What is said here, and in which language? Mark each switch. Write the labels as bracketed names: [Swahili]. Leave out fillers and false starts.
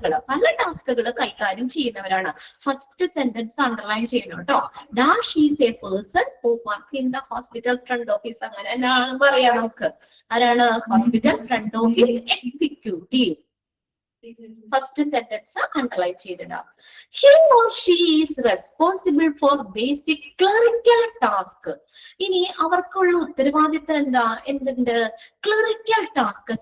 [Malayalam] പല ടാസ്കുകൾ കൈകാര്യം ചെയ്യുന്നവരാണ്. ഫസ്റ്റ് സെന്റൻസ് അണ്ടർലൈൻ ചെയ്യണം കേട്ടോ. [English] Dash is a person who work in the hospital front office. [Malayalam] അങ്ങനെ തന്നെയാണ് പറയാ നമുക്ക്. ആരാണ്? Hospital front office executive. First sentence underline ചെയ്തിടാം. [English] He or she is responsible for basic clerical task. [Malayalam] ഇനി അവർക്കുള്ള ഉത്തരവാദിത്തം എന്താ? എന്തുണ്ട്? Clerical task.